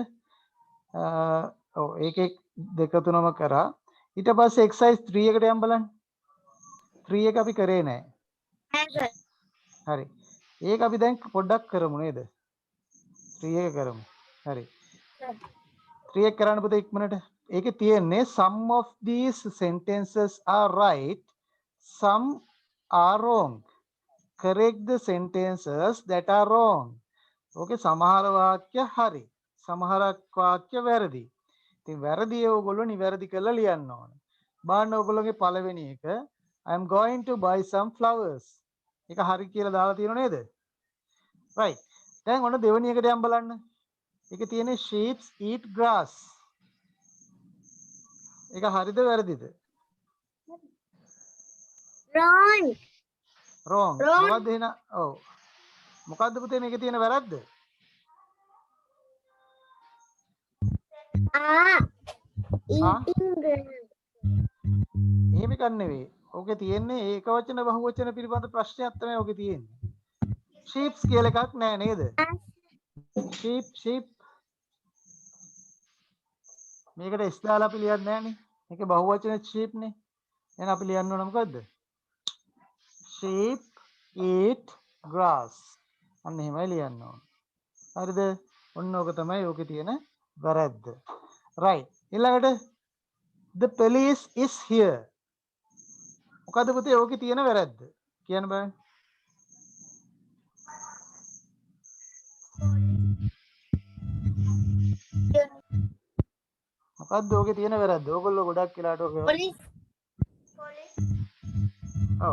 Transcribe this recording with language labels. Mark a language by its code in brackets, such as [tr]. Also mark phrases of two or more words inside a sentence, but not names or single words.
[si] ඔව් ඒකේ දෙක තුනම කරා. ඊට පස්සේ exercise 3 එකට යන්න බලන්න. 3 එක අපි කරේ නැහැ. හරි. ඒක අපි දැන් පොඩ්ඩක් කරමු නේද? 3 එක කරමු. හරි. 3 එක කරන්න පුතේ ඉක්මනට. ඒකේ තියෙන්නේ [en] some of these sentences are right, some are wrong. Correct the sentences that are wrong. [si] ඕකේ සමහර වාක්‍ය හරි. සමහරක් වාක්‍ය වැරදි. ඉතින් වැරදි ඒගොල්ලෝ නිවැරදි කරලා ලියන්න ඕන. බලන්න ඔයගොල්ලෝගේ පළවෙනි එක [en] I am going to buy some flowers. [si] ඒක හරි කියලා දාලා තියෙනව නේද? right. දැන් ඔන්න දෙවෙනි එකට යන්න බලන්න. ඒකේ තියෙන්නේ [en] sheep eat grass. [si] ඒක හරිද වැරදිද? wrong. මොකද්ද එහෙනම්? ඔව්. මොකද්ද පුතේ මේකේ තියෙන වැරද්ද? එහෙම එකක් නෙවෙයි. ඕකේ තියෙන්නේ ඒක වචන බහු වචන පිළිබඳ ප්‍රශ්නයක් තමයි ඕකේ තියෙන්නේ. sheeps කියලා එකක් නෑ නේද? sheep මේකට s දාලා අපි ලියන්නේ නෑනේ. මේකේ බහු වචන sheep නේ. එහෙනම් අපි ලියන්න ඕන මොකද්ද? [en] sheep eat grass. [si] අන්න එහෙමයි ලියන්න ඕන. හරිද? ඔන්න ඕක තමයි ඕකේ තියෙන වැරද්ද. [en] right. ඊළඟට the police is here. [si] මොකද පුතේ ඕකේ තියෙන වැරද්ද? කියන්න බලන්න. මොකද්ද ඕකේ තියෙන වැරද්ද? ඕගොල්ලෝ ගොඩක් වෙලාට ඕක [en] police [si] ඔව්.